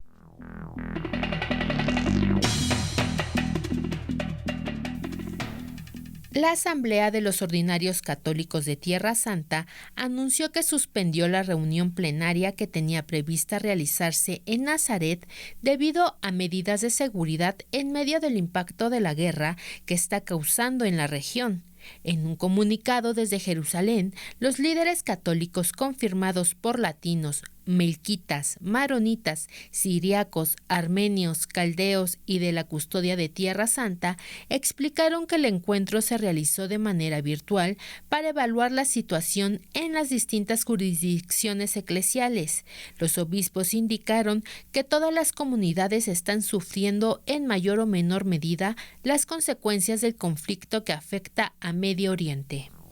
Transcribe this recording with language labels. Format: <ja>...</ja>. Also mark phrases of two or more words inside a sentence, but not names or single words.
<es>La Asamblea de los Ordinarios Católicos de Tierra Santa anunció que suspendió la reunión plenaria que tenía prevista realizarse en Nazaret debido a medidas de seguridad en medio del impacto de la guerra que está causando en la región. En un comunicado desde Jerusalén, los líderes católicos confirmados por latinos, melquitas, maronitas, siriacos, armenios, caldeos y de la Custodia de Tierra Santa explicaron que el encuentro se realizó de manera virtual para evaluar la situación en las distintas jurisdicciones eclesiales. Los obispos indicaron que todas las comunidades están sufriendo en mayor o menor medida las consecuencias del conflicto que afecta a Medio Oriente.</es>